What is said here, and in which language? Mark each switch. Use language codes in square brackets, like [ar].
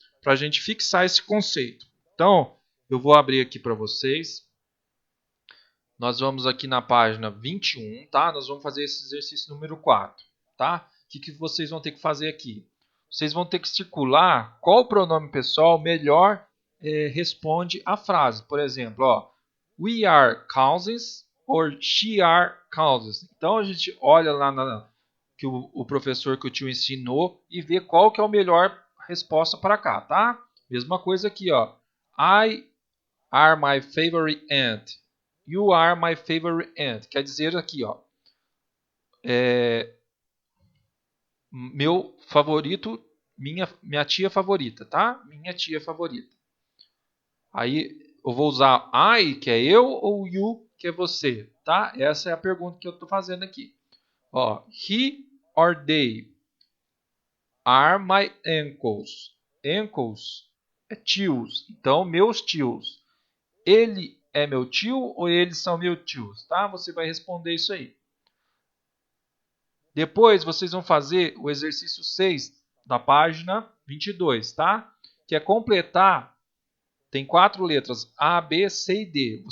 [pt] Para a gente fixar esse conceito. Então, eu vou abrir aqui para vocês. Nós vamos aqui na página 21, tá? Nós vamos fazer esse exercício número 4, tá? O que vocês vão ter que fazer aqui? Vocês vão ter que circular qual pronome pessoal melhor responde a frase. Por exemplo, ó, [en] we are cousins or she are cousins. [pt] Então, a gente olha lá que o professor que o tio ensinou e vê qual que é a melhor resposta para cá, tá? Mesma coisa aqui, ó. [en] I are my favorite aunt. You are my favorite aunt. [pt] Quer dizer aqui, ó. Meu favorito, minha tia favorita, tá? Minha tia favorita. Aí eu vou usar I, que é eu, ou you, que é você, tá? Essa é a pergunta que eu estou fazendo aqui. [en] Ó, he or they are my uncles. [pt] Uncles é tios. Então, meus tios. Ele é meu tio ou eles são meus tios, tá? Você vai responder isso aí. Depois, vocês vão fazer o exercício 6 da página 22, tá? Que é completar, tem 4 letras, A, B, C e D.